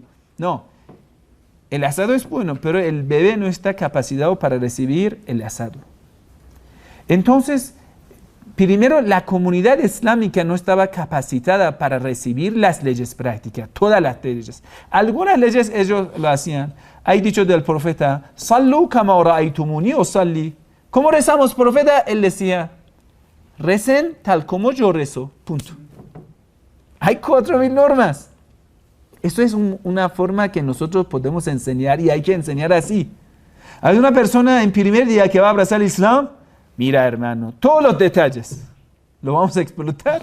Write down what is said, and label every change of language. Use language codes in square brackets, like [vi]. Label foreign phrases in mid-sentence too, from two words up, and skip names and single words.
[es] No, el asado es bueno, pero el bebé no está capacitado para recibir el asado. Entonces, primero, la comunidad islámica no estaba capacitada para recibir las leyes prácticas, todas las leyes. Algunas leyes ellos lo hacían. Hay dicho del profeta, [ar] صلوا كما رأيتموني أصلي. [es] ¿Cómo rezamos, profeta? Él decía, recen tal como yo rezo, punto. Hay 4000 normas. Eso es una forma que nosotros podemos enseñar y hay que enseñar así. Hay una persona en primer día que va a abrazar el Islam, mira, hermano, todos los detalles, ¿lo vamos a explotar?